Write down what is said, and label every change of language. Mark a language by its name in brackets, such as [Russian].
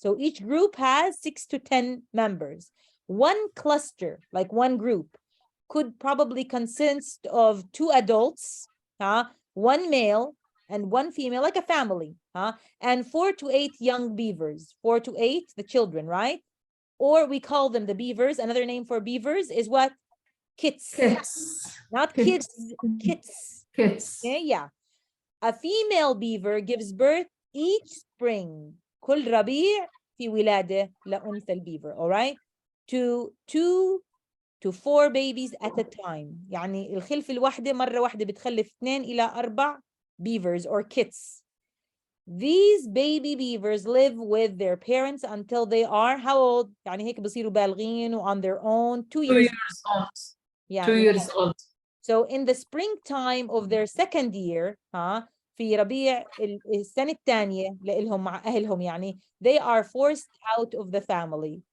[English] So each group has 6 to 10 members. One cluster, like one group, could probably consist of 2 adults, one male and one female, like a family, and 4 to 8 young beavers. 4 to 8, the children, right? Or we call them the beavers. Another name for beavers is what? Kits. Not kids, kits. Okay, yeah. A female beaver gives birth each spring. [Arabic] كل ربيع في ولادة لأنثى البيفر, [English] all right? To 2 to 4 babies at a time. [Arabic] يعني الخلفة الواحدة مرة واحدة بتخلف 2 إلى 4 [English] beavers or kits. These baby beavers live with their parents until they are how old? [Arabic] يعني هيك بصيروا بالغين [English] on their own 2 years old. Yeah, 2 years old. So in the springtime of their second year, [Arabic] في ربيع السنة الثانية لإلهم مع أهلهم يعني, [English] they are forced out of the family.